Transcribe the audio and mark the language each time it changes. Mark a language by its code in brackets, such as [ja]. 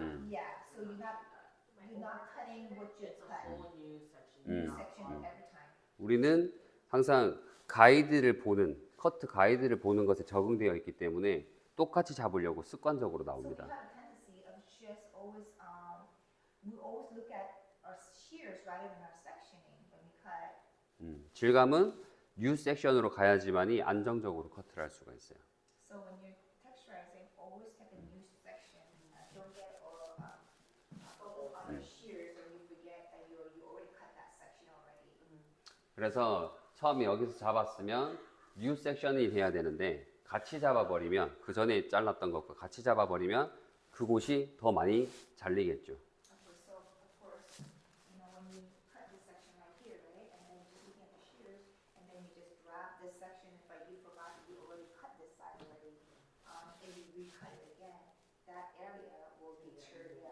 [en] Yeah, so you're not cutting what you cut. Whole new section. New section every time. [ko] 우리는 항상 가이드를 보는 커트 가이드를 보는 것에 적응되어 있기 때문에 똑같이 잡으려고 습관적으로 [en] So we [ko] 나옵니다. [en] have a tendency of just always, we always look at our shears rather than our sectioning when we cut. [ko] 질감은 new section으로 가야지만이 안정적으로 커트를 할 수가 있어요. [en] So when you're texturizing, always take a new section. Don't get focus on your shears and you forget that you already cut that section already. [ko] 그래서 처음에 여기서 잡았으면 new section이 돼야 되는데 같이 잡아버리면 그 전에 잘랐던 것과 같이 잡아버리면 그곳이 더 많이 잘리겠죠. [en] Okay, so of course, when you cut this section right here, right, and then just looking at the shears, and then you just grab this section, but you forgot that you already cut this side already, and you recut it again, that area will deter.